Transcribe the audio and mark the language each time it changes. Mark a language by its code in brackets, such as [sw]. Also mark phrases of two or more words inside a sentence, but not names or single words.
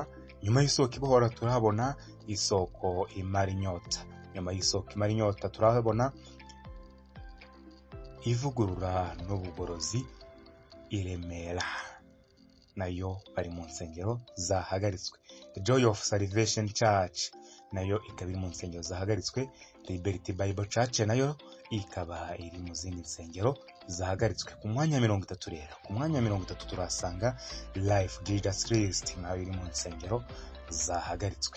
[rw] Nyuma y'isoko ibohora turahabona isoko imara inyota. Nyuma y'isoko imara inyota turahabona ivugurura n'ubugorozi i Remera, nayo bari mu nsengero zahagaritswe. Joy of Salvation Church nayo ikaba iri mu nsengero zahagaritswe. Liberty Bible Church nayo ikaba iri mu zindi nsengero zahagaritswe. Ku mwanya 30 rero, ku mwanya 30 turasanga Life Jesus Christ nayo iri mu nsengero zahagaritswe.